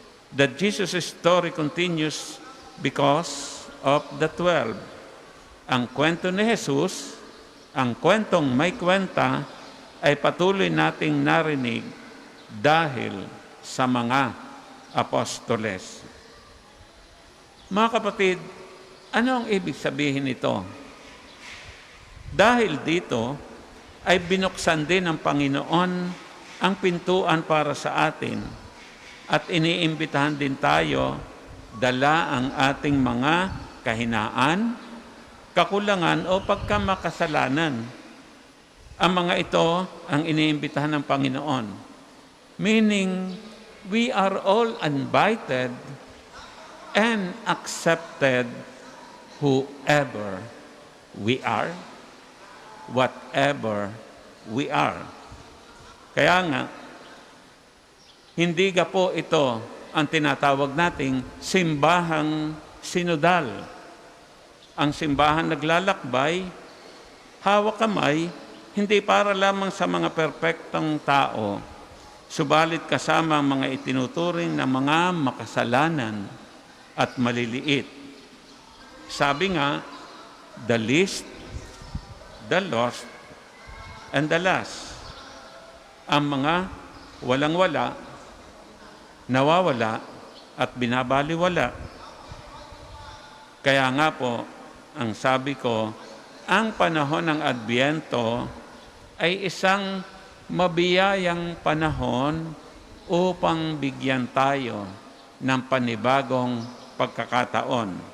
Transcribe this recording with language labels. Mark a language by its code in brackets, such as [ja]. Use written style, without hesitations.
[en] The Jesus story continues because of the 12. [tl] Ang kwento ni Jesus, ang kwentong may kwenta, ay patuloy nating narinig dahil sa mga apostoles. Mga kapatid, ano ang ibig sabihin nito? Dahil dito, ay binuksan din ng Panginoon ang pintuan para sa atin at iniimbitahan din tayo dala ang ating mga kahinaan, kakulangan o pagkamakasalanan. Ang mga ito ang iniimbitahan ng Panginoon. [en] Meaning, we are all invited and accepted whoever we are, whatever we are. [tl] Kaya nga, hindi ka po ito ang tinatawag nating simbahang sinodal. Ang simbahan naglalakbay, hawak kamay, hindi para lamang sa mga perpektong tao, subalit kasama ang mga itinuturing na mga makasalanan at maliliit. [en] Sabi nga, the least, the lost, and the last. [tl] Ang mga walang-wala, nawawala, at binabaliwala. Kaya nga po, ang sabi ko, ang panahon ng Adbyento ay isang mabiyayang panahon upang bigyan tayo ng panibagong pagkakataon.